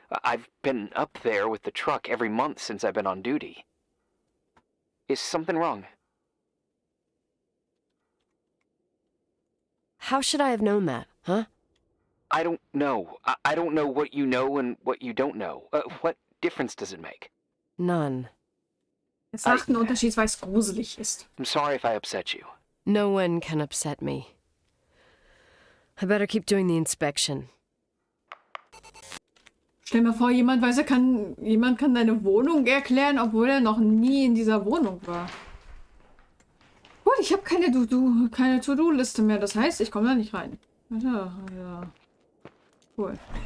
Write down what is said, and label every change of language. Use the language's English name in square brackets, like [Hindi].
[English] I've been up there with the truck every month since I've been on duty. Is something wrong? How should I have known that, huh? I don't know. I don't know what you know and what you don't know. What difference does it make? None. [German] Es sagt einen Unterschied, weil es gruselig ist. [English] I'm sorry if I upset you. No one can upset me. I better keep doing the inspection. [German] Stell mir vor, jemand kann deine Wohnung erklären, obwohl er noch nie in dieser Wohnung war. Gut, ich habe keine To-Do-Liste mehr. Das heißt, ich komme da nicht rein. Ja. Cool.